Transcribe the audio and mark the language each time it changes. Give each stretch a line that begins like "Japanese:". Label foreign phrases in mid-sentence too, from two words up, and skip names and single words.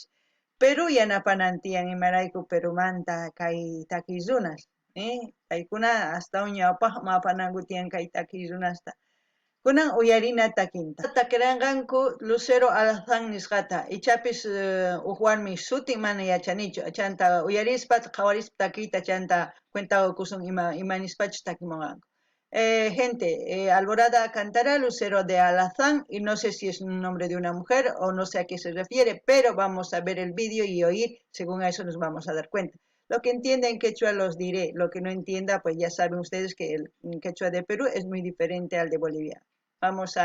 Quechua: Pero yanapanan tiyan imarayku Perumanta kay takiy runas, paykuna astawan ñawpaqman apananku tiyan kay takiy runasta. Kunan uyarina takinta. Takiranqanku Lucero Alazán nisqata, ichapis huk warmi sutin mana yachanichu, chanta uyarispa qhawarispa takiyta chanta cuentakusun imanispachus takimunqanku.
Spanish: Gente, Alborada cantará Lucero de Alazán y no sé si es un nombre de una mujer o no sé a qué se refiere, pero vamos a ver el vídeo y oír, según a eso nos vamos a dar cuenta. Lo que entienda en quechua los diré, lo que no entienda pues ya saben ustedes que el quechua de Perú es muy diferente al de Bolivia.